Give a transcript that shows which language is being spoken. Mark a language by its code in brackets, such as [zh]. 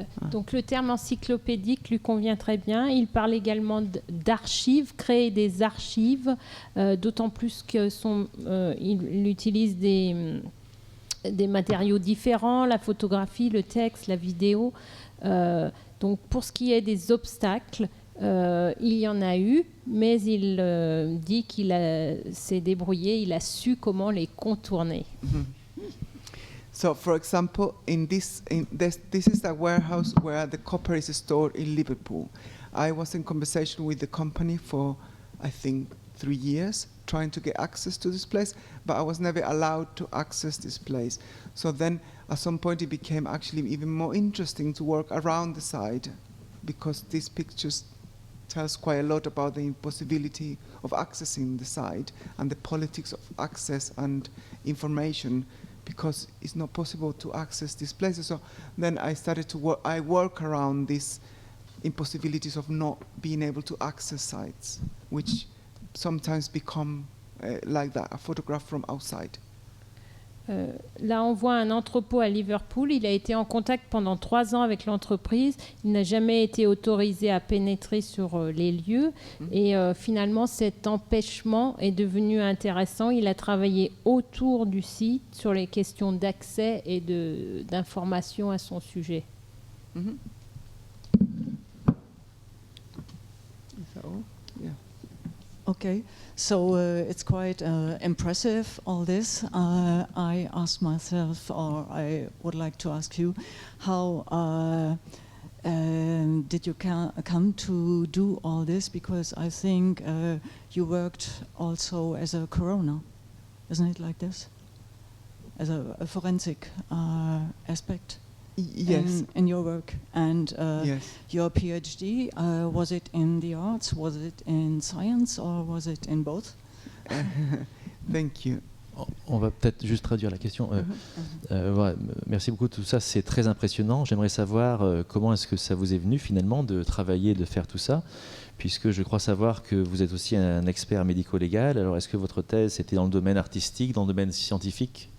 [fr] Donc le terme encyclopédique lui convient très bien. Il parle également d'archives, créer des archives, d'autant plus qu'il utilise des matériaux différents, la photographie, le texte, la vidéo. Donc pour ce qui est des obstacles, il y en a eu, mais il dit qu'il s'est débrouillé, il a su comment les contourner. Mm-hmm. [en] So, for example, this is a warehouse where the copper is stored in Liverpool. I was in conversation with the company for, I think, 3 years, trying to get access to this place, but I was never allowed to access this place. So then, at some point, it became actually even more interesting to work around the site, because these pictures tells quite a lot about the impossibility of accessing the site and the politics of access and information, because it's not possible to access these places. So then I started to work around these impossibilities of not being able to access sites, which sometimes become like that, a photograph from outside. [fr] Là, on voit un entrepôt à Liverpool. Il a été en contact pendant 3 ans avec l'entreprise. Il n'a jamais été autorisé à pénétrer sur les lieux. Et finalement, cet empêchement est devenu intéressant. Il a travaillé autour du site sur les questions d'accès et d'information à son sujet. Mm-hmm. [en] Is that all? Yeah. Okay, so it's quite impressive, all this. I asked myself, or I would like to ask you, how did you come to do all this? Because I think you worked also as a coroner, isn't it like this? As a forensic aspect? Yes. In your work, and yes. Your PhD, was it in the arts, was it in science, or was it in both? Thank you. [fr] On va peut-être juste traduire la question. Voilà, merci beaucoup, tout ça c'est très impressionnant. J'aimerais savoir comment est-ce que ça vous est venu finalement de travailler, de faire tout ça, puisque je crois savoir que vous êtes aussi un expert médico-légal. Alors est-ce que votre thèse était dans le domaine artistique, dans le domaine scientifique?